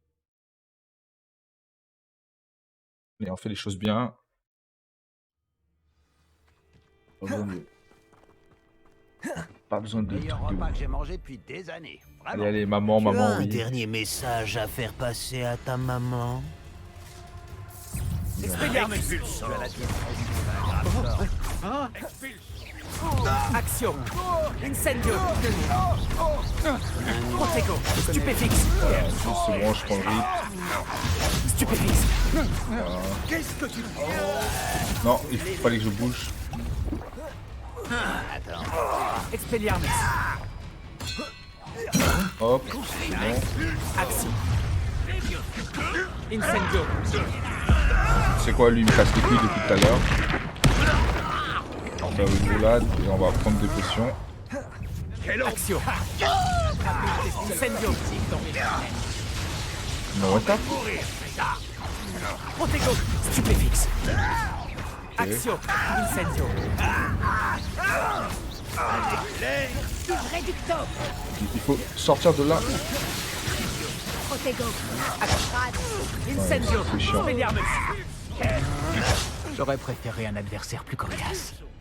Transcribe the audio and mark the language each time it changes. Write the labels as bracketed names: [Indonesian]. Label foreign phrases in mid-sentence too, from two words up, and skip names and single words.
[French] Et on fait les choses bien. Pas besoin de Meilleur trucs de repas ouf. que j'ai mangé depuis des années. Allez, Vraiment. allez, maman, Tu as maman, un oui. dernier message à faire passer à ta maman. Expelliarmus. Expulsion. Action. Incendio. Protego. Stupéfixe. Voilà, juste c'est bon, je prends le rythme. Stupéfixe. Qu'est-ce que tu Non, il fallait que je bouge. Expelliarmus. Hop, c'est bon. Action. Incendio. C'est quoi, lui, il me casse les couilles depuis tout à l'heure. On va faire une roulade et on va prendre des potions. Action. Incendio. Non, tape. Protego. Stupéfixe. Action. Incendio. Réducteur. Il faut sortir de là. Protego. Incendio. c'est chiant. Expelliarmus. J'aurais préféré un adversaire plus coriace.